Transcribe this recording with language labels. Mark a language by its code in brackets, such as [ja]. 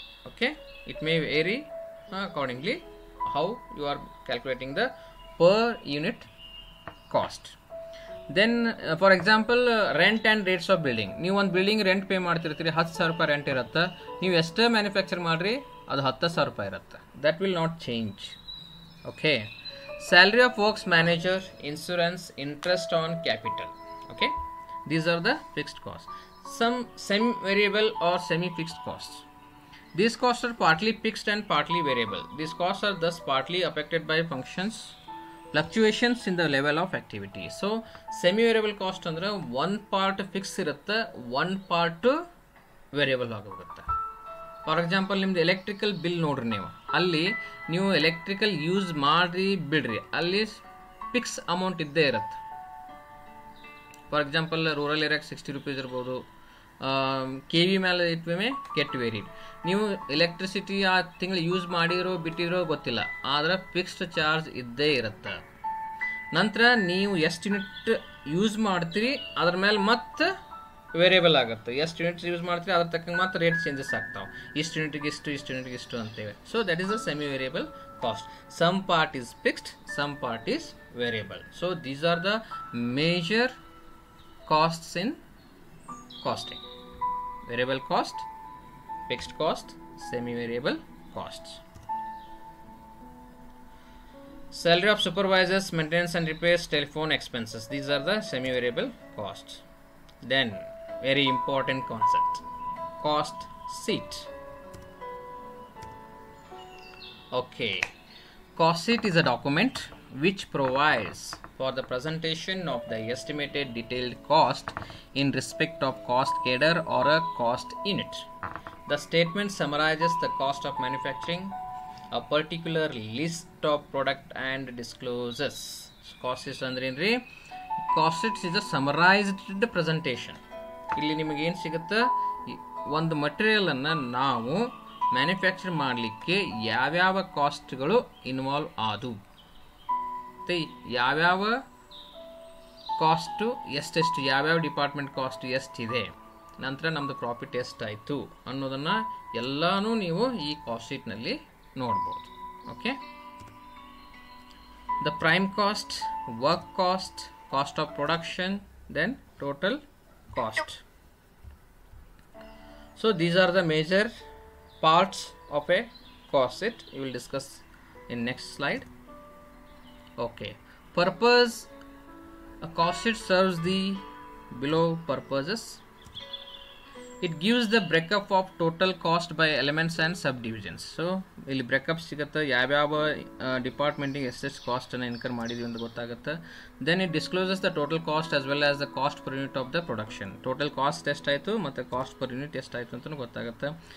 [en] Okay, it may vary accordingly how you are calculating the per unit cost. Then for example, rent and rates of building. [kn] ನೀವು ಒಂದು building rent pay ಮಾಡ್ತಿರ್ತೀರಿ, ₹10,000 rent ಇರುತ್ತೆ. ನೀವು ಎಷ್ಟೇ manufacture ಮಾಡಿರಿ ಅದು ₹10,000 ಇರುತ್ತೆ. [en] That will not change. Okay, salary of works manager, insurance, interest on capital. Okay, these are the fixed costs. Some semi variable or semi fixed costs. These costs are partly fixed and partly variable. These costs are thus partly affected by functions fluctuations in the level of activity. So semi variable cost [kn] ಅಂದ್ರೆ [en] one part fixed [kn] ಇರುತ್ತೆ, [en] one part variable [kn] ಆಗುತ್ತೆ. [en] for example, [kn] ನಿಮ್ದು electrical bill ನೋಡ್ರಿ, ಅಲ್ಲಿ ನೀವು electrical use ಮಾಡ್ರಿ ಬಿಡ್ರಿ, ಅಲ್ಲಿ ಫಿಕ್ಸ್ ಅಮೌಂಟ್ ಇದ್ದೇ ಇರುತ್ತೆ. ಫಾರ್ ಎಕ್ಸಾಂಪಲ್, ರೂರಲ್ ಏರಿಯಾಗೆ ₹60 ಇರ್ಬೋದು. KV ಮೇಲೆ [en] It may get varied. [kn] ನೀವು ಎಲೆಕ್ಟ್ರಿಸಿಟಿ ಆ ತಿಂಗಳು ಯೂಸ್ ಮಾಡಿರೋ ಬಿಟ್ಟಿರೋ ಗೊತ್ತಿಲ್ಲ, ಆದರೆ ಫಿಕ್ಸ್ಡ್ ಚಾರ್ಜ್ ಇದ್ದೇ ಇರುತ್ತೆ. ನಂತರ ನೀವು ಎಷ್ಟು ಯೂನಿಟ್ ಯೂಸ್ ಮಾಡ್ತೀರಿ ಅದ್ರ ಮೇಲೆ ಮತ್ತೆ ವೇರಿಯಬಲ್ ಆಗುತ್ತೆ. ಎಷ್ಟು ಯೂನಿಟ್ಸ್ ಯೂಸ್ ಮಾಡ್ತೀರಿ ಅದ್ರ ತಕ್ಕಂಗೆ ಮಾತ್ರ ರೇಟ್ ಚೇಂಜಸ್ ಆಗ್ತಾವೆ. ಇಷ್ಟು ಯೂನಿಟ್ಗೆ ಇಷ್ಟು, ಇಷ್ಟು ಯೂನಿಟ್ಗೆ ಇಷ್ಟು ಅಂತೇವೆ. [en] So that is a semi variable cost. Some part is fixed, some part is variable. So these are the major costs in costing: variable cost, fixed cost, semi-variable costs. Salary of supervisors, maintenance and repairs, telephone expenses, these are the semi-variable costs. Then very important concept, cost sheet. Okay, cost sheet is a document which provides for the presentation of the estimated detailed cost in respect of cost cadre or a cost unit. The statement summarizes the cost of manufacturing a particular list of product and discloses. Cost sheet [kn] ಅಂದ್ರೆ ಏನ್ರಿ? [en] Cost sheet is a summarized presentation. [kn] ಇಲ್ಲಿ ನಿಮಗೆ ಏನು ಸಿಗುತ್ತೆ? ಒಂದು ಮಟೀರಿಯಲನ್ನು ನಾವು manufacture ಮಾಡಲಿಕ್ಕೆ ಯಾವ್ಯಾವ ಕಾಸ್ಟ್ಗಳು ಇನ್ವಾಲ್ವ್ ಆದವು ಮತ್ತು ಯಾವ್ಯಾವ ಕಾಸ್ಟು ಎಷ್ಟೆಷ್ಟು, ಯಾವ್ಯಾವ ಡಿಪಾರ್ಟ್ಮೆಂಟ್ ಕಾಸ್ಟ್ ಎಷ್ಟಿದೆ, ನಂತರ ನಮ್ಮದು ಪ್ರಾಫಿಟ್ ಎಷ್ಟಾಯಿತು ಅನ್ನೋದನ್ನು ಎಲ್ಲನೂ ನೀವು ಈ ಕಾಸ್ಟ್ ಶೀಟ್ನಲ್ಲಿ ನೋಡ್ಬೋದು. [en] Okay, the prime cost, work cost, cost of production, then total cost. So these are the major parts of a cost sheet. We will discuss in next slide. Okay, purpose. A cost sheet serves the below purposes. It gives the breakup of total cost by elements and subdivisions. [kn] So ಇಲ್ಲಿ breakup ಸಿಗುತ್ತೆ, ಯಾವ್ಯಾವ ಡಿಪಾರ್ಟ್ಮೆಂಟಿಗೆ ಎಷ್ಟೆಷ್ಟು ಕಾಸ್ಟನ್ನು incur ಮಾಡಿದ್ವಿ ಅಂತ ಗೊತ್ತಾಗುತ್ತೆ. [en] Then it discloses the total cost as well as the cost per unit of the production. [kn] Total cost ಎಷ್ಟಾಯಿತು ಮತ್ತು cost per unit ಎಷ್ಟಾಯಿತು ಅಂತಲೂ ಗೊತ್ತಾಗುತ್ತೆ.